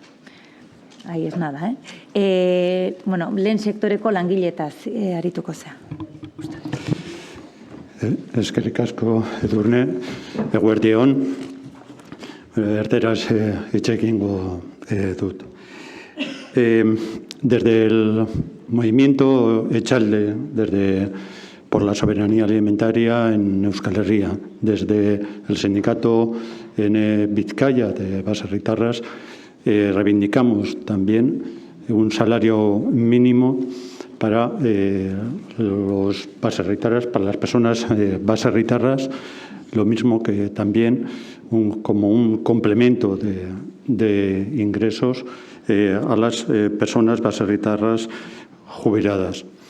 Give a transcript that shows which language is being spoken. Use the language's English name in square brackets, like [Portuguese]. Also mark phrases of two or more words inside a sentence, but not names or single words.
[Basque] Ahí ez nada, lehen sektoreko langiletaz arituko zea. Eskerrik asko, Edurne, eguerdi on, erderaz itxekingo dut. [Spanish] Desde el movimiento Echalde, por la soberanía alimentaria en Euskal Herria, desde el sindicato en Vizcaya de baserritarras, reivindicamos también un salario mínimo para los baserritarras, para las personas baserritarras, lo mismo que también como un complemento de ingresos a las personas baserritarras jubiladas.